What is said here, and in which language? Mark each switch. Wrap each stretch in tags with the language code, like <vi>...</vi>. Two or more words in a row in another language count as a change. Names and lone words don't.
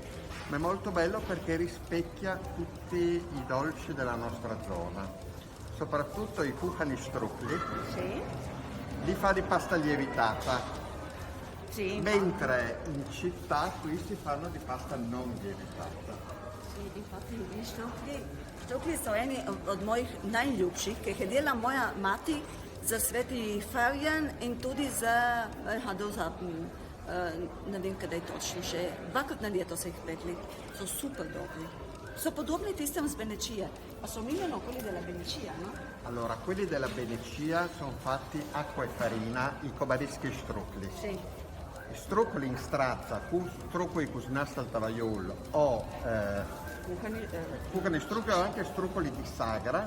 <it>Ma è molto bello perché rispecchia tutti i dolci della nostra zona, soprattutto i Kuchenstruckli. Sì. Li fa di pasta lievitata, Sì, mentre in città qui si fanno di pasta non lievitata. sì, infatti i</it> <sl>štrukli so eni od mojih najljubših, ki jih je delala moja mati za sveti Ferjan in tudi za ne vem kdaj točno še, dvakrat na leto se jih pekli, so super dobri. So podobni tistem z Benecije,</sl> <it>ma somigliano quelli della Benecia, no? Allora, quelli della Benecia sono fatti acqua e farina, i</it> <sl>kobaritski štrukli.</sl> <it>Sì. Struccoli in strazza, struccoli con nastaltavaiol o Kuchenstruckli o anche struccoli di sagra,</it>